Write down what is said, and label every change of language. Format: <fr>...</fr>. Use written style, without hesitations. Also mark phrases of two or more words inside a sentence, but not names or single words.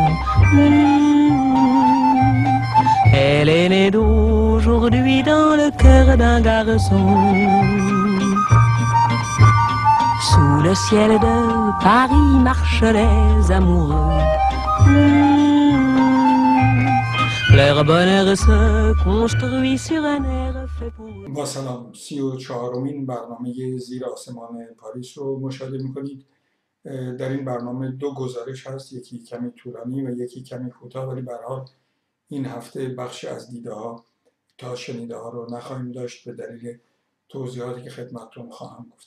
<fr>Elle est née d'aujourd'hui dans le cœur d'un garçon. Sous le ciel de Paris marchent les amoureux. Leur bonheur se construit sur un air fait pour eux.</fr> <fa>با سلام، 34مین برنامه زیر آسمان پاریس رو مشاهده میکنید. در این برنامه دو گزارش هست، یکی کمی طولانی و یکی کمی کوتاه، ولی به هر حال این هفته بخشی از دیده ها تا شنیده ها رو نخواهیم داشت به دلیل توضیحاتی که خدمتتون خواهم گفت.</fa>